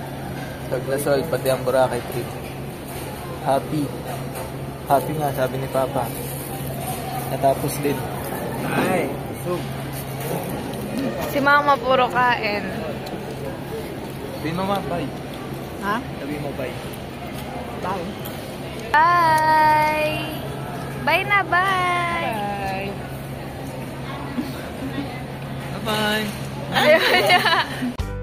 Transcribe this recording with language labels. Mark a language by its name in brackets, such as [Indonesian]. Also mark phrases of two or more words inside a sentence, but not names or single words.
[Filipino] Paglasol, pati ang Boracay trip. Happy. Happy nga, sabi ni Papa. Natapos din. Ay, so, Si Mama puro kain. Sabi mo ma, bye. Ha? Sabi mo bye. Bye. Bye! Bye na, bye! Bye. Bye-bye. Ayaw niya.